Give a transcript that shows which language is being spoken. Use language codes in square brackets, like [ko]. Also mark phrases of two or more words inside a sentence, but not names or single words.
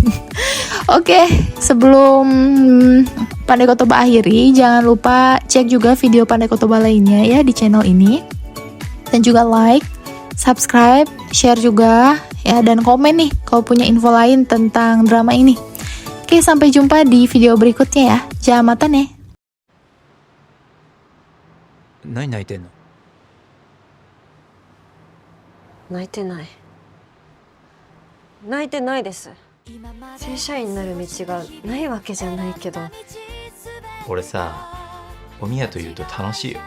[id] Oke, sebelum Pandai Kotoba akhiri, jangan lupa cek juga video Pandai Kotoba lainnya ya di channel ini. Dan juga like, subscribe, share juga ya, dan komen nih kalau punya info lain tentang drama ini. Oke, sampai jumpa di video berikutnya ya. Jangan mata nih. [ja] 何泣いてんの？泣いてない泣いてないです。正社員になる道がないわけじゃないけど、俺さ、おみやと言うと楽しいよ。